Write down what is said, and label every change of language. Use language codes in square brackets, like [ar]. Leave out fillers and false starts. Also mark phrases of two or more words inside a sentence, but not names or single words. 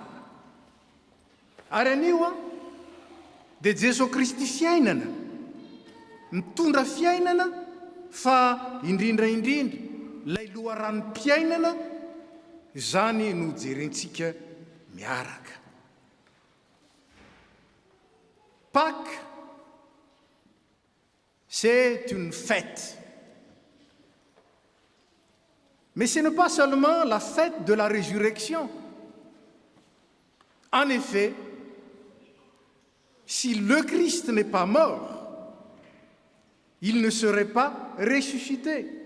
[mg] Ary anio dia Jesosy Kristy fiainana, mitondra fiainana fa indrindraindrindra lay loharanom-piainana, izany no jerentsika miaraka. [fr] Pâques, c'est une fête. Mais ce n'est pas seulement la fête de la résurrection. En effet, si le Christ n'est pas mort, il ne serait pas ressuscité.